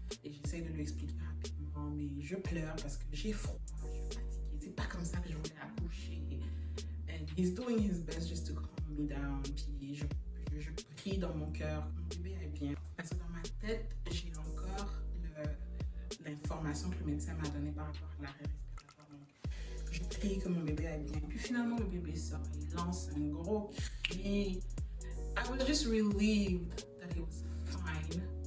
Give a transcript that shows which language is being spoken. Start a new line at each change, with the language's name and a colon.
French: Et j'essaie de lui expliquer rapidement, mais je pleure parce que j'ai froid, je suis fatiguée. C'est pas comme ça que je voulais accoucher.
English: And he's doing his best just to calm me down.
French: Puis je prie dans mon cœur que mon bébé aille bien. Parce que dans ma tête, j'ai encore l'information que le médecin m'a donnée par rapport à l'arrêt respiratoire. Donc, je prie que mon bébé aille bien. Puis finalement, le bébé sort. Il lance un gros cri.
English: I was just relieved that he was fine.